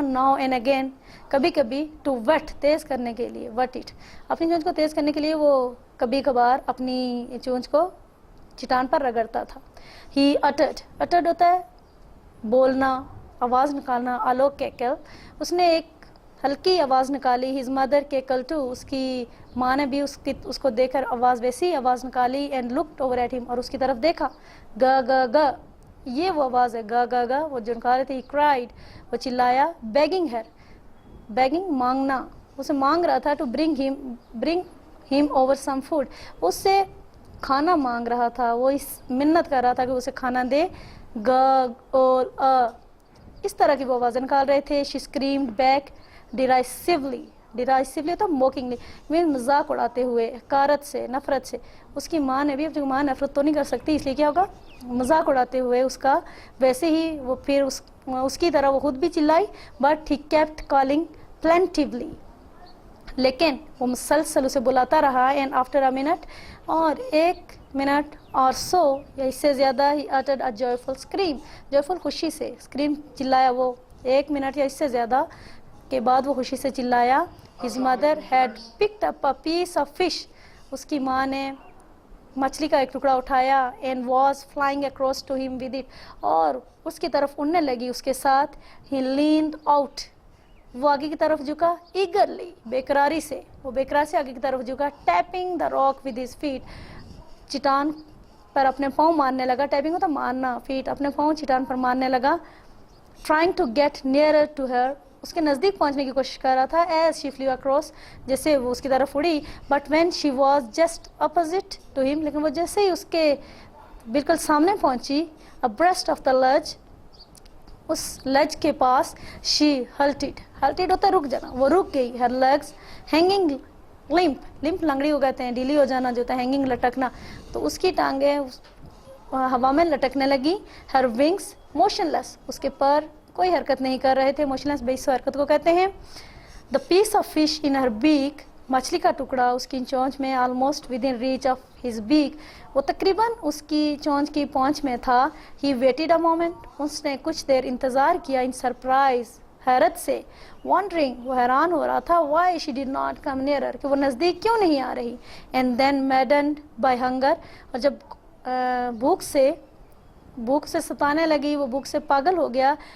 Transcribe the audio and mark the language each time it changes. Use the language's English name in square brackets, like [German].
[English] now and again, [Hindi] कभी कभी. To wait, तेज़ करने के लिए, वट इट, अपनी चोंच को तेज़ करने के लिए वो कभी कभार अपनी चोंच को चट्टान पर रगड़ता था. ही अटर्ड होता है बोलना, आवाज़ निकालना. आलोक कैकल, उसने एक हल्की आवाज़ निकाली. [English] His mother [Hindi] केकल टू, उसकी माँ ने भी उसको देखकर आवाज़ वैसी आवाज़ निकाली. [English] And looked over at him, [Hindi] और उसकी तरफ देखा. ग ग ग, ये वो आवाज़ है ग ग ग, वो जो निकाल रहे थे. [English] He cried, [Hindi] वो चिल्लाया. [English] Begging her, begging [Hindi] मांगना, उसे मांग रहा था. [English] To bring him over some food, [Hindi] उससे खाना मांग रहा था. वो इस मिन्नत कर रहा था कि उसे खाना दे. ग और इस तरह की वो आवाज़ें निकाल रहे थे. [English] She screamed back derisively, derisively [Hindi] तो मोकिंगली, मीन मजाक उड़ाते हुए, हकारत से, नफरत से. उसकी माँ ने भी, अपनी माँ नफरत तो नहीं कर सकती, इसलिए क्या होगा, मजाक उड़ाते हुए उसका. वैसे ही वो फिर उसकी तरह वो खुद भी चिल्लाई. But he [English] kept calling plaintively, [Hindi] लेकिन वो मुसलसल उसे बुलाता रहा. [English] and after a minute, [Hindi] और 1 मिनट और सो या इससे ज़्यादा, ही [English] uttered a joyful scream, joyful [Hindi] खुशी से स्क्रीम चिल्लाया. वो 1 मिनट या इससे ज़्यादा के बाद वो खुशी से चिल्लाया. [English] His mother had picked up a piece of fish, [Hindi] उसकी माँ ने मछली का एक टुकड़ा उठाया. [English] And was flying across to him with it, [Hindi] और उसकी तरफ उड़ने लगी उसके साथ. [English] He leaned out, [Hindi] वो आगे की तरफ झुका. [English] Eagerly, [Hindi] बेकरारी से, वो बेकरार से आगे की तरफ झुका. [English] Tapping the rock with his feet, [Hindi] चट्टान पर अपने पाँव मारने लगा. टैपिंग होता मारना, फीट, अपने पाँव चट्टान पर मारने लगा. [English] Trying to get nearer to her, [Hindi] उसके नज़दीक पहुंचने की कोशिश कर रहा था. [English] As she flew across, [Hindi] जैसे वो उसकी तरफ उड़ी. [English] But when she was just opposite to him, [Hindi] लेकिन वो जैसे ही उसके बिल्कुल सामने पहुंची, [English] abreast of the ledge, [Hindi] उस लज के पास, [English] she halted, halted [Hindi] होता रुक जाना, वो रुक गई. [English] Her legs hanging limp, limp [Hindi] लंगड़ी हो कहते हैं, ढीली हो जाना जो होता है. हैंगिंग लटकना, तो उसकी टांगें हवा में लटकने लगी. [English] Her wings motionless, [Hindi] उसके पर कोई हरकत नहीं कर रहे थे. motionless बेइस हरकत को कहते हैं. [English] The piece of fish in her beak, [Hindi] मछली का टुकड़ा उसकी चोंच में. [English] almost within reach of his beak, [Hindi] वो तकरीबन उसकी चोंच की पहुंच में था. [English] He waited a moment, [Hindi] उसने कुछ देर इंतज़ार किया. [English] In surprise, [Hindi] हैरत से. [English] Wondering, [Hindi] वो हैरान हो रहा था. [English] Why she did not come nearer, [Hindi] कि वो नज़दीक क्यों नहीं आ रही. [English] And then maddened by hunger, [Hindi] और जब भूख से सताने लगी, वो भूख से पागल हो गया.